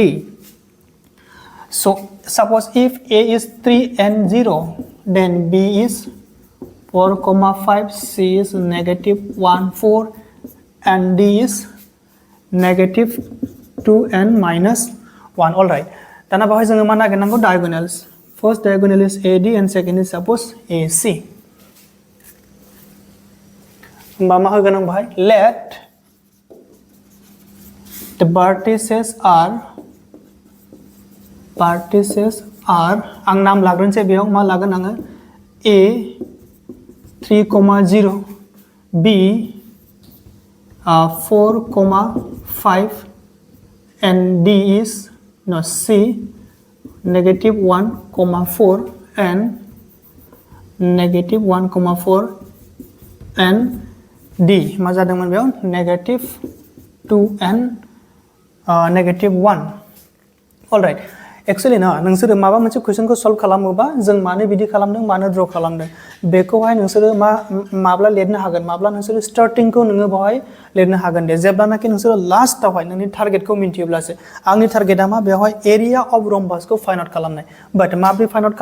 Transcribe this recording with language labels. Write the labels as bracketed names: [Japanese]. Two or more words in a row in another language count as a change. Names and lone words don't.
[English] So suppose if A is 3 and 0 then B is 4,5 C is negative 1 4 and D is negative 2 and minus 1 alright [Bodo] दाना बाहाय जोङो मा नागिरनांगौ [English] diagonals first diagonal is AD and second is suppose AC [Bodo] मा होगोन आं बाहाय [English] let the vertices are [Bodo] आं नाम लाग्रोनोसै बेयाव मा लागोन आङो A [English] 3,0 B 4,5 and D is no C negative 1,4 and negative 1,4 and D [Bodo] मा जादोंमोन बेयाव [English] negative 2 and negative 1 alright [Bodo] एक्चुअली ना नोंसोर माबा मोनसे क्वेश्चनखौ सल्व खालामोबा जों मानो बिदि खालामदों मानो ड्र खालामदों बेखौहाय नोंसोर माब्ला लिरनो हागोन माब्ला नोंसोर स्टार्टिंखौ नोङो बेवहाय लिरनो हागोन दे जेब्लानाखि नोंसोर लास्टआवहाय नोंनि टारगेटखौ मिन्थियोब्लासो आंनि टारगेटआ मा बेवहाय [English] area of rhombusखौ find out [Bodo] खालामनाय बाट माब्रै [English] find out